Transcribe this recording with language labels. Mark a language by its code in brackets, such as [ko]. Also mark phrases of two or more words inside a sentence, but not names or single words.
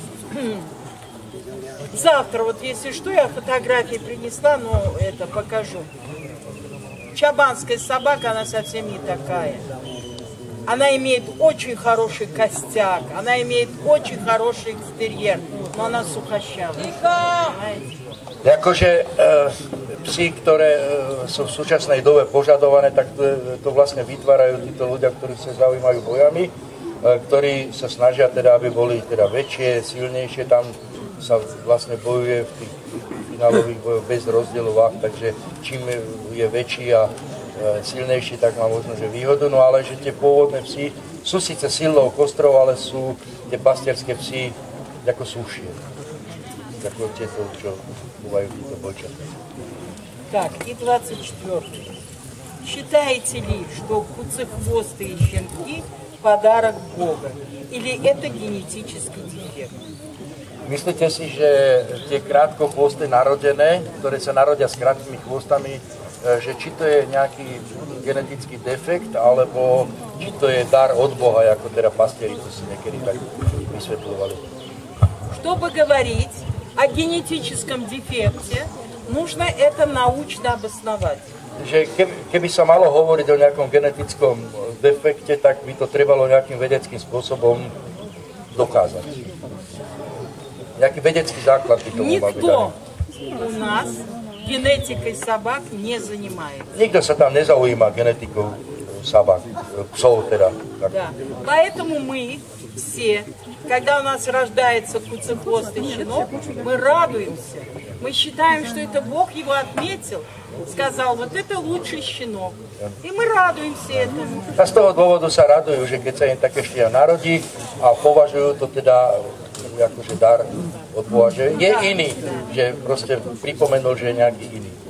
[ru] Завтра, вот если что, я фотографии принесла, но это покажу. Чабанская собака, она совсем не такая. Она имеет очень хороший костяк, она имеет очень хороший экстерьер, но она сухощавая. [sk] Akože psi, ktoré sú v súčasnej dobe požadované, tak to vlastne vytvárajú títo ľudia, ktorí sa zaujímajú bojami, ktorí sa snažia teda, aby boli teda väčšie, silnejšie. Tam sa vlastne bojuje v tých finálových bojoch bez rozdielu váh, takže čím je väčší a silnejší, tak má možno, že výhodu. No ale že tie pôvodné psi sú síce silnou kostrou, ale sú tie pastierské psi ako sušie. Ako tieto, čo búvajú títo бойчата. [ru] Так, и 24. Считаете ли, что куцехвостые щенки – подарок Бога? Или это генетический дефект? [sk] Myslíte si, že tie krátkochvosté narodené, ktoré sa narodia s krátkými chvostami, že či to je nejaký genetický defekt, alebo či to je dar od Boha, ako teda pastieri to si niekedy tak vysvetľovali. [ru] Чтобы говорить о генетическом дефекте, нужно это научно обосновать. [sk] Že keby sa malo hovoriť o nejakom genetickom defekte, tak by to trebalo nejakým vedeckým spôsobom dokázať. Nejaký vedecký základ by tomu mal byť. [ru] Никто у нас генетикой собак не занимается. [sk] Nikto sa tam nezaujíma genetikou собак, psov teda. [ru] Да. Поэтому мы все, когда у нас рождается куцехвостый щенок, мы радуемся. Мы считаем, что это Бог его отметил, сказал, вот это лучший щенок. И мы радуемся этому. [sk] A z toho dôvodu sa radujú, že keď sa im také štia narodí a považujú to teda akože dar od Boha, že je iný, že proste pripomenul, že je nejaký iný.